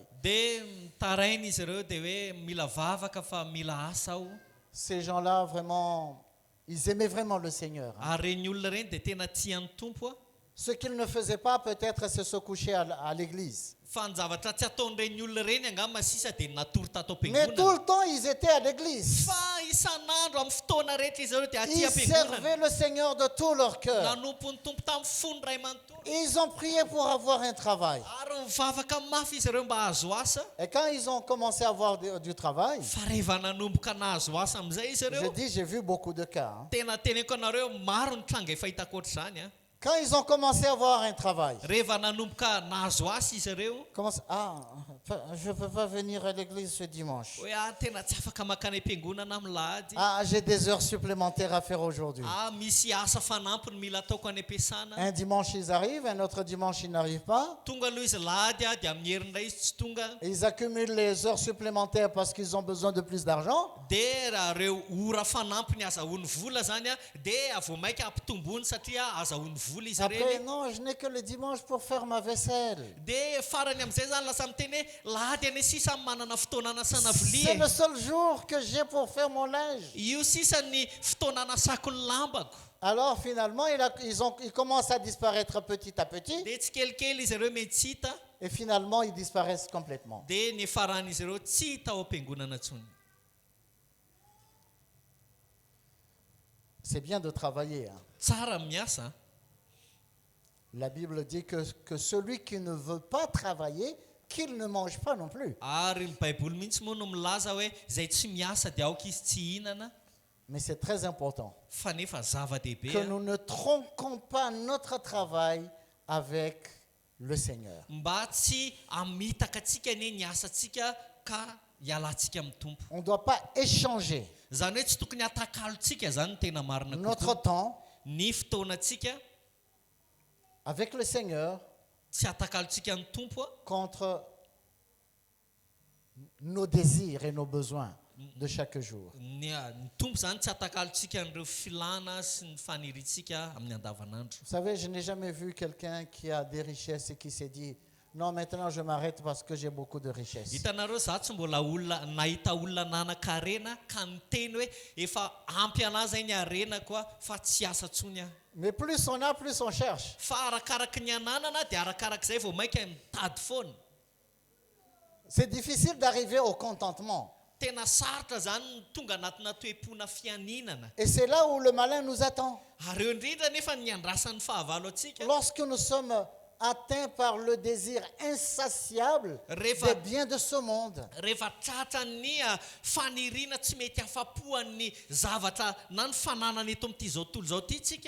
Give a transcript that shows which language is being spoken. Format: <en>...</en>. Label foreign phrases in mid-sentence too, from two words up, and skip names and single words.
<mg>Dia mitaraina izy ireo dia hoe mila vavaka fa mila asa aho.</mg> <fr>Ces gens-là, vraiment, ils aimaient vraiment le Seigneur.</fr> <mg>Ary reny olona reny dia tena tian'ny tompo.</mg> <fr>Ce qu'ils ne faisaient pas, peut-être, c'est se coucher à l'église.</fr> <mg>Fa ny zavatra tsy ataon'ireny olona reny angamba sisa dia natoro tato</mg> <fr>Mais tout</fr> <mg>am-piangonana.</mg> <fr>le temps, ils étaient à l'église.</fr> <mg>Fa isan'andro amin'ny fotoana rehetra izy ireo dia aty</mg> <fr>Ils</fr> <mg>am-piangonana.</mg> <fr>servaient le Seigneur de tout leur cœur.</fr> <mg>Nanompo ny tompo tamin'ny fony ray manontolo.</mg> <fr>Ils ont prié pour avoir un travail.</fr> <mg>Ary mivavaka mafy izy ireo mba hahazo asa.</mg> <fr>Et quand ils ont commencé à avoir du travail,</fr> <mg>Fa rehefa nanomboka nahazo asa amin'izay izy</mg> <fr>je</fr> <mg>ireo.</mg> <fr>dis, j'ai vu beaucoup de cas.</fr> <mg>Tena teneko anareo maro ny tranga efa hitako ohatr'izany.</mg> <fr>Quand ils ont commencé à avoir un travail,</fr> <mg>Rehefa nanomboka nahazo asa izy ireo.</mg> <fr>je ne peux pas venir à l'église ce dimanche.</fr> <mg>Hoe tena tsy afaka makany am-piangonana amin'ny lahady.</mg> <fr>J'ai des heures supplémentaires à faire aujourd'hui.</fr> <mg>Misy asa fanampiny mila ataoko any am-piasana.</mg> <fr>Un dimanche, ils arrivent, un autre dimanche, ils n'arrivent pas.</fr> <mg>Tonga aloha izy lahady dia amin'ny herin'ray izy tsy tonga.</mg> <fr>Ils accumulent les heures supplémentaires parce qu'ils ont besoin de plus d'argent.</fr> <mg>Dia raha reo ora fanampiny azahoany vola zany dia avo maika ampitombony satria azahoany vola izy</mg> <fr>Après,</fr> <mg>ireny.</mg> <fr>non, je n'ai que le dimanche pour faire ma vaisselle.</fr> <mg>Dia farany amin'izay zany lasa miteny hoe lahady any sisa manana fotoana anasana</mg> <fr>C'est</fr> <mg>vilia.</mg> <fr>le seul jour que j'ai pour faire mon linge.</fr> <mg>Io sisa ny fotoana anasako ny lambako.</mg> <fr>Alors finalement, ils commencent à disparaître petit à petit.</fr> <mg>Dia tsy kelikely izy ireo mety tsy hita.</mg> <fr>Et finalement, ils disparaissent complètement.</fr> <mg>Dia ny faran'izy ireo tsy hita ao am-piangonana intsony.</mg> <fr>C'est bien de travailler.</fr> <mg>Tsara miasa.</mg> <fr>La Bible dit que celui qui ne veut pas travailler, qu'il ne mange pas non plus.</fr> <mg>Ary ny baiboly mihitsy moa no milaza hoe izay tsy miasa dia aoka izy tsy hihinana.</mg> <fr>Mais c'est très important</fr> <mg>Fa nefa zava-dehibe</mg> <fr>que nous ne tronquons pas notre travail avec le Seigneur.</fr> <mg>mba tsy amitaka antsika anie ny asantsika ka hialantsika amin'ny tompo.</mg> <fr>On ne doit pas échanger</fr> <mg>Zany hoe tsy tokony atakalontsika zany no tena marina</mg> <fr>notre</fr> <mg>kokoa.</mg> <fr>temps</fr> <mg>Ny fotoanantsika</mg> <fr>avec le Seigneur</fr> <mg>tsy atakalontsika ny tompo</mg> <fr>contre nos désirs et nos besoins de chaque jour.</fr> <mg>ny tompo zany tsy atakalontsika n'ireo filana sy ny faniritsika amin'ny andavanandro.</mg> <fr>Vous savez, je n'ai jamais vu quelqu'un qui a des richesses et qui s'est dit non, maintenant je m'arrête parce que j'ai beaucoup de richesses.</fr> <mg>Hitanareo za tsy mbola olona nahita olona nanan-karena ka niteny hoe efa ampy anazy ny arena koa fa tsy asa tsony aho.</mg> <fr>Mais plus on a, plus on cherche.</fr> <mg>Fa arakaraky ny ananana dia arakarak'izay vao mainka mitady foana.</mg> <fr>C'est difficile d'arriver au contentement.</fr> <mg>Tena sarotra zany ny tonga anatina toe-pona fianinana.</mg> <fr>Et c'est là où le malin nous attend.</fr> <mg>Ary eo indrindra nefa ny andrasan'ny fahavalo antsika.</mg> <fr>Lorsque nous sommes atteints par le désir insatiable des biens de ce monde.</fr> <mg>Rehefa tratran'ny faniriana tsy mety afapoan'ny zavatra na ny fananana eto amin'ity zao tontolo zao ity tsika.</mg>